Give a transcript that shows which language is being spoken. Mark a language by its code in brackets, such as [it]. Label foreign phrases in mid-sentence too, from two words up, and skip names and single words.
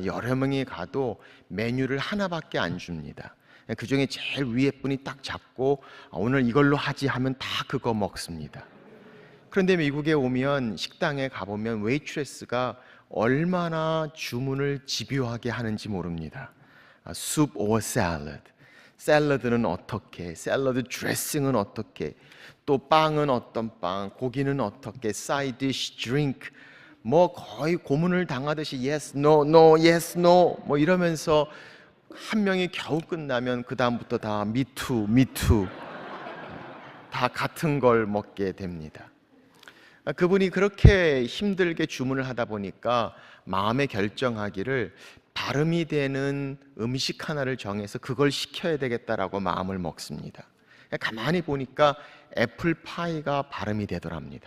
[ko] 여러 명이 가도 메뉴를 하나밖에 안 줍니다. 그 중에 제일 위에 분이 딱 잡고 오늘 이걸로 하지 하면 다 그거 먹습니다. 그런데 미국에 오면 식당에 가보면 웨이트레스가 얼마나 주문을 집요하게 하는지 모릅니다. [en] soup or salad. [ko] 샐러드는 어떻게, 샐러드 드레싱은 어떻게, 또 빵은 어떤 빵, 고기는 어떻게, 사이드 디쉬, 드링크, 뭐 거의 고문을 당하듯이 [en] yes, no, no, yes, no [ko] 뭐 이러면서 한 명이 겨우 끝나면 그 다음부터 다 [en] me too, me too [ko] 다 같은 걸 먹게 됩니다. 그분이 그렇게 힘들게 주문을 하다 보니까 마음에 결정하기를 발음이 되는 음식 하나를 정해서 그걸 시켜야 되겠다라고 마음을 먹습니다. 가만히 보니까 애플파이가 발음이 되더랍니다.